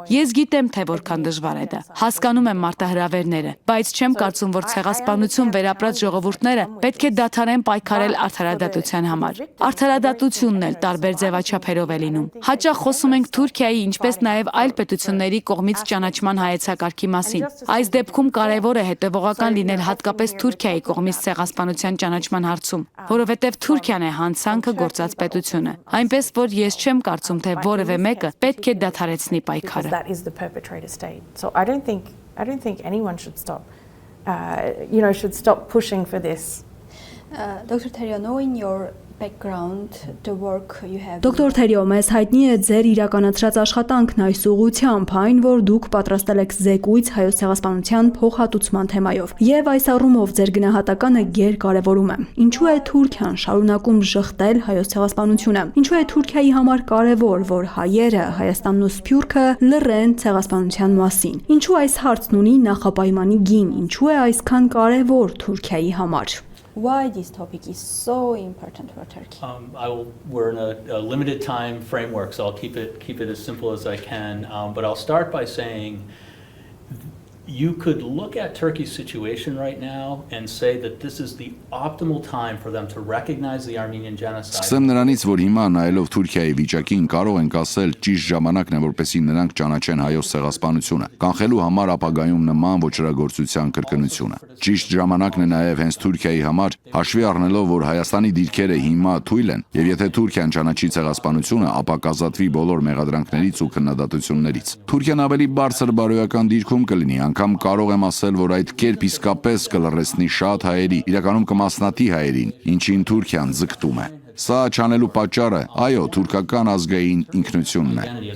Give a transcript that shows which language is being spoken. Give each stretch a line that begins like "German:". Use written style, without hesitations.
Armenian: Ես գիտեմ, թե որքան դժվար է դա։ Հասկանում եմ մարտահրավերները, բայց չեմ կարծում, որ ցեղասպանություն վերապրած ժողովուրդները պետք է դադարեն պայքարել արդարադատության համար։ Արդարադատությունն էլ տարբեր ձևաչափերով է լինում։ Հաճախ խոսում ենք Թուրքիայի, ինչպես նաև այլ պետությունների կողմից ճանաչման հայեցակարգի մասին։ Այս դեպքում կարևոր է հետևողական լինել հատկապես Թուրքիայի կողմից ցեղասպանության ճանաչման հարցում, որովհետև Թուրքիան է հանցանքը գործած պետությունը։ Այնպես որ ես չեմ կարծում, թե որևէ մեկը պետք է դադարեցնի պայքարը։
English: So I don't think anyone should stop pushing for this. Dr. Terrio, knowing your background, the work you have.
Armenian: Դոկտոր Թերիո, մեզ հայտնի է ձեր իրականացրած աշխատանքն այս ուղղությամբ, այն որ դուք պատրաստել եք զեկույց հայոց ցեղասպանության փոխհատուցման թեմայով։ Եվ այս առումով ձեր գնահատականը գերկարևորում է։ Ինչու է Թուրքիան շարունակում ժխտել հայոց ցեղասպանությունը։ Ինչու է Թուրքիայի համար կարևոր, որ հայերը, Հայաստանն ու Սփյուռքը լռեն ցեղասպանության մասին։ Ինչու այս հարցն ունի նախապայմանի գին։ Ինչու է այսքան կարևոր Թուրքիայի համար։
English: Why this topic is so important for Turkey? We're in a limited time framework, so I'll keep it as simple as I can. But I'll start by saying you could look at Turkey's situation right now and say that this is the optimal time for them to recognize the Armenian genocide.
Armenian: Սկսեմ նրանից, որ հիմա նայելով Թուրքիայի վիճակին կարող ենք ասել ճիշտ ժամանակն է, որպեսզի նրանք ճանաչեն հայոց ցեղասպանությունը, կանխելու համար ապագայում նման ոչռագործության կրկնությունը։ Ճիշտ ժամանակն է նաև հենց Թուրքիայի համար, հաշվի առնելով, որ Հայաստանի դիրքերը հիմա թույլ են, եւ եթե Թուրքիան ճանաչի ցեղասպանությունը, ապա կազատվի բոլոր մեղադրանքներից ու քննադատություններից։ Թուրքիան ավելի բարձր բարոյական դիրքում կլինի, անգամ կարող եմ ասել, որ այդ կերպ իսկապես կլռեցնի շատ հայերի, իրականում կմասնատի հայերին, ինչին Թուրքիան ձգտում է։ Սա չանելու պատճառը, այո, թուրքական ազգային ինքնությունն է։